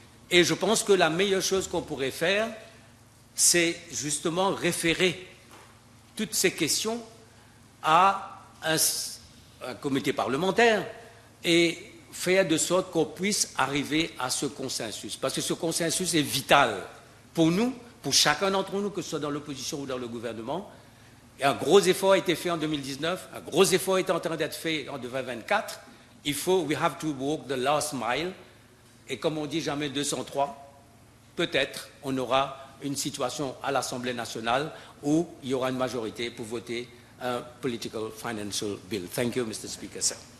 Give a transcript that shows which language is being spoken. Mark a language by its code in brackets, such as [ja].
[fr] Et je pense que la meilleure chose qu'on pourrait faire, c'est justement référer toutes ces questions à un comité parlementaire et faire de sorte qu'on puisse arriver à ce consensus. Parce que ce consensus est vital pour nous, pour chacun d'entre nous, que ce soit dans l'opposition ou dans le gouvernement. Et un gros effort a été fait en 2019, un gros effort est en train d'être fait en 2024. [en] We have to walk the last mile. [fr] Et comme on dit jamais 203, peut-être on aura une situation à l'Assemblée nationale où il y aura une majorité pour voter un Political Financial Bill. [en] Thank you, Mr. Speaker, sir.